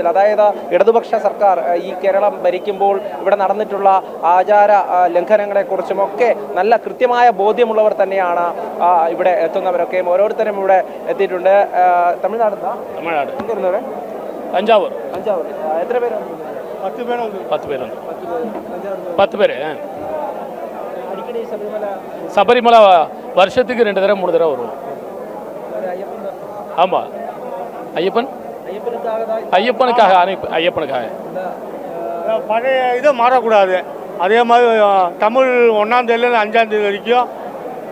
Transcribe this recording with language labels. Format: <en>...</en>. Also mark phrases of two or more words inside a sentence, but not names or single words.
<ml>അതായത് ഇടതുപക്ഷ സർക്കാർ ഈ കേരളം ഭരിക്കുമ്പോൾ ഇവിടെ നടന്നിട്ടുള്ള ആചാര ലംഘനങ്ങളെക്കുറിച്ചുമൊക്കെ നല്ല കൃത്യമായ ബോധ്യമുള്ളവർ തന്നെയാണ് ഇവിടെ എത്തുന്നവരൊക്കെ. ഓരോരുത്തരും ഇവിടെ എത്തിയിട്ടുണ്ട്. തമിഴ്നാട് എന്തിരുന്നവരെ? തഞ്ചാവൂർ. എത്ര പേര്? 10 പേരുണ്ട്. 10 പേര്.</ml> <ta>சபரிமலை வருஷத்துக்கு 2 தடவை 3 தடவை வருவோம். ஆமாம், ஐயப்பனுக்காக பழைய இது மாறக்கூடாது. அதே மாதிரி தமிழ் 1ஆம் தேதியிலேருந்து 5ஆம் தேதி வரைக்கும்</ta>